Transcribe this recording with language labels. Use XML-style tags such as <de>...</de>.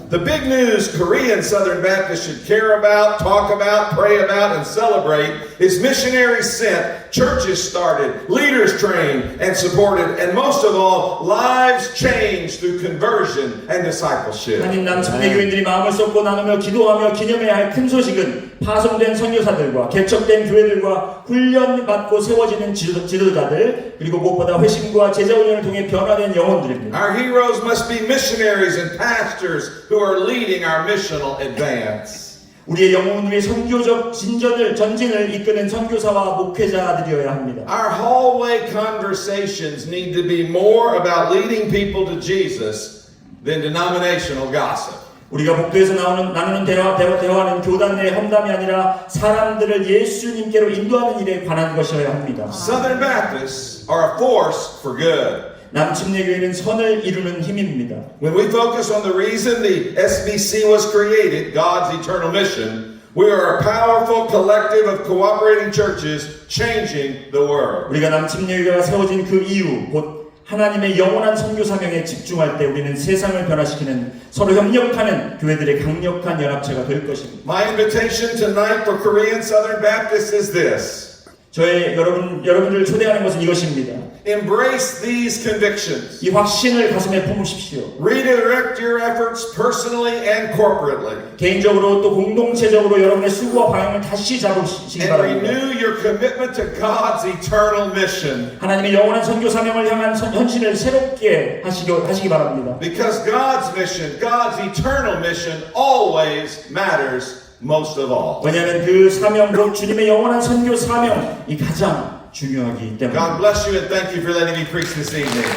<en>The big news Korean Southern Baptists should care about, talk about, pray about, and celebrate is missionaries sent, churches started, leaders trained and supported, and most of all, lives changed through conversion and discipleship.</en> <ko>한인 남침례 교인들이 마음을 쏟고 나누며 기도하며 기념해야 할 큰 소식은 파송된 선교사들과 개척된 교회들과 훈련받고 세워지는 지도자들 그리고 무엇보다 회심과 제자훈련을 통해 변화된 영혼들입니다.</ko> <en>Our heroes must be missionaries and pastors who are leading our missional advance.</en> <ko>우리의 영혼들의 선교적 전진을 이끄는 선교사와 목회자들이어야 합니다.</ko> <en>Our hallway conversations need to be more about leading people to Jesus than denominational gossip.</en> <ko>우리가 목도에서 나누는 대화는 교단 내 험담이 아니라 사람들을 예수님께로 인도하는 일에 관한 것이어야 합니다.</ko> <en>Southern Baptists are a force for good.</en> <ko>남침례 교회는 선을 이루는 힘입니다.</ko> <en>When we focus on the reason the SBC was created, God's eternal mission, we are a powerful collective of cooperating churches changing the world.</en> <ko>우리가 남침례 교회가 세워진 그 이유 곧 하나님의 영원한 선교 사명에 집중할 때 우리는 세상을 변화시키는 서로 협력하는 교회들의 강력한 연합체가 될 것입니다.</ko> <en>My invitation tonight for Korean Southern Baptists is this.</en> <ko>여러분들을 초대하는 것은 이것입니다.</ko> <en>Embrace these convictions.</en> <ko>이 확신을 가슴에 품으십시오.</ko> <en>Redirect your efforts personally and corporately.</en> <ko>개인적으로 또 공동체적으로 여러분의 수고와 방향을 다시 잡으시기</ko> <en>And</en> <ko>바랍니다.</ko> <en>renew your commitment to God's eternal mission.</en> <ko>하나님의 영원한 선교 사명을 향한 헌신을 새롭게 하시기 바랍니다.</ko> <en>Because God's mission, God's eternal mission always matters most of all.</en> <ko>왜냐하면 그 사명, 곧 주님의 영원한 선교 사명이 가장 중요하기 때문에.</ko> <en>God bless you and thank you for letting me preach this evening.</en>